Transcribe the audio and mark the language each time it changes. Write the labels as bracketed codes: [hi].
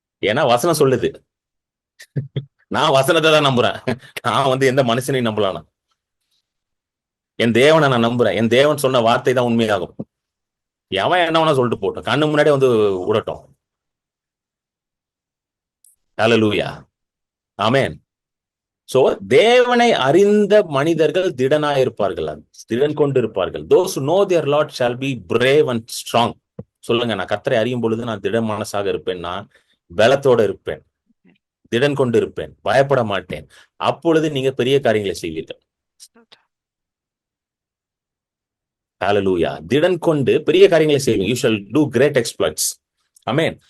[ta] ஏன்னா வசனம் சொல்லுது. நான் வசனத்தை தான் நம்புறேன். நான் வந்து எந்த மனுஷனையும் நம்பலாம். என் தேவனை நான் நம்புறேன். என் தேவன் சொன்ன வார்த்தை தான் உண்மையாகும். எவன் என்ன வேணா சொல்லிட்டு போட்டோம், கண்ணு முன்னாடி வந்து விடட்டும். ஹல்லேலூயா. ஆமென். சோ தேவனை அறிந்த மனிதர்கள் திடனாயிருப்பார்கள், திடன் கொண்டு இருப்பார்கள். [en] Those who know their Lord shall be brave and strong. [ta] சொல்லுங்க, நான் கர்த்தரை அறியும் பொழுது நான் திட மனசாக இருப்பேன், நான் பலத்தோட இருப்பேன், திடன் கொண்டு இருப்பேன், பயப்பட மாட்டேன். அப்பொழுது நீங்க பெரிய காரியங்களை செய்வீர்கள். ஸ்தோத்திரம். ஹalleluya. திடன் கொண்டு பெரிய காரியங்களை செய்வீங்க. [en] You shall do great exploits. [ta] Amen.